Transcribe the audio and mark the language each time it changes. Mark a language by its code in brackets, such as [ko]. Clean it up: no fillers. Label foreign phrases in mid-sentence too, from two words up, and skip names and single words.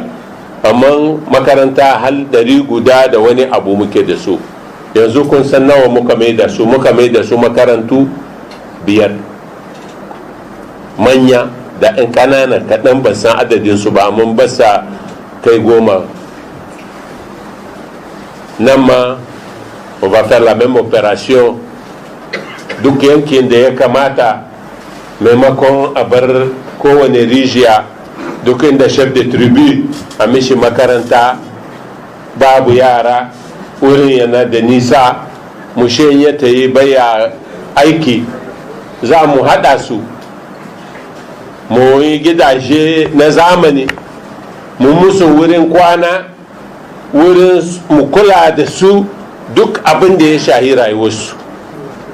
[ha] Amma makaranta hal 100 guda da wani abu muke da su. Yanzu kun san nawa muka mai da su makarantu 5, manya da 'yan ƙananan kaɗan ban san adadin su ba, amma ba sa kai 10. Nan ma [fr] on va faire la même opération. [ha] Duk yankin da ya kamata, maimakon a bar kowane rijiya, duk inda [fr] chef de tribu [ha] a mishi makaranta, babu yara, wurin yana da nisa, mushen ya ta yi baya aiki, za mu haɗa su, mu yi gidaje na zamani, mu musu wurin kwana, wurin mu kula da su, duk abin da ya shahi rayuwarsu.